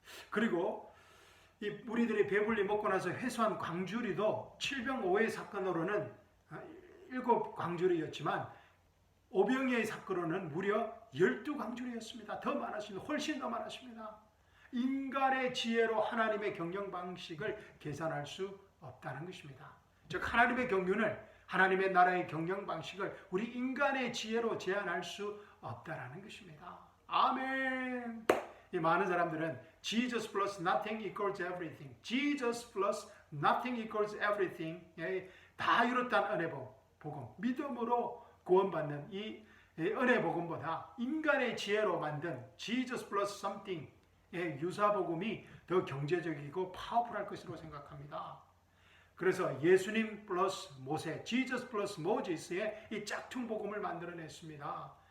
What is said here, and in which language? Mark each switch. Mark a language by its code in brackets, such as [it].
[ko] 그리고 이 무리들이 배불리 먹고 나서 회수한 광주리도 7병5의 사건으로는 7광주리였지만 5병의 사건으로는 무려 12광주리였습니다. 더 많았습니다. 훨씬 더 많았습니다. 인간의 지혜로 하나님의 경영 방식을 계산할 수 없다는 것입니다. 즉 하나님의 경륜을 하나님의 나라의 경영 방식을 우리 인간의 지혜로 제한할 수 없다라는 것입니다. 아멘. 이 많은 사람들은 [en] Jesus plus nothing equals everything. Jesus plus nothing equals everything. [ko] 다 이뤘다는 은혜 복음. 믿음으로 구원받는 이 은혜 복음보다 인간의 지혜로 만든 [en] Jesus plus something [ko] 유사 복음이 더 경제적이고 파워풀할 것으로 생각합니다. 그래서 예수님 플러스 모세, Jesus 플러스 모지스의 이 짝퉁 복음을 만들어냈습니다.